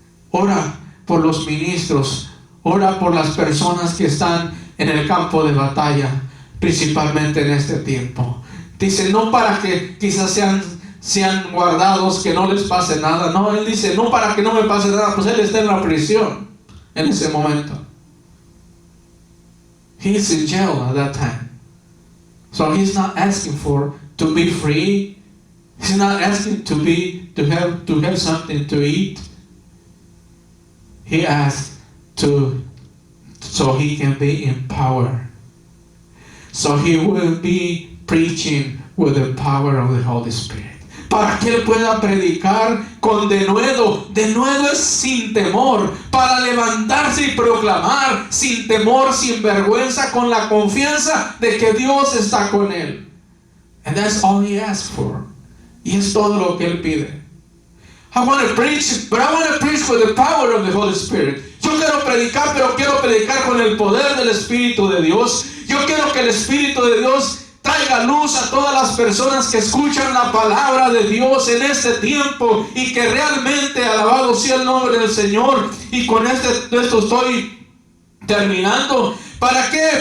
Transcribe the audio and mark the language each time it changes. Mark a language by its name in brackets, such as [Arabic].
[Spanish] Ora por los ministros, ora por las personas que están en el campo de batalla, principalmente en este tiempo. Dice no para que quizás sean guardados, que no les pase nada. No, Él dice no para que no me pase nada, pues Él está en la prisión en ese momento. [English] He's in jail at that time. So He's not asking to be free. He's not asking to have something to eat. He asked so He can be in power. So He will be preaching with the power of the Holy Spirit. [Spanish] Para que Él pueda predicar con denuedo. Denuedo es sin temor. Para levantarse y proclamar sin temor, sin vergüenza, con la confianza de que Dios está con Él. [English] And that's all He asks for. [Spanish] Y es todo lo que Él pide. [English] I want to preach, but I want to preach with the power of the Holy Spirit. [Spanish] Yo quiero predicar, pero quiero predicar con el poder del Espíritu de Dios. Yo quiero que el Espíritu de Dios traiga luz a todas las personas que escuchan la palabra de Dios en este tiempo, y que realmente, alabado sea el nombre del Señor. Y con esto estoy terminando. ¿Para qué?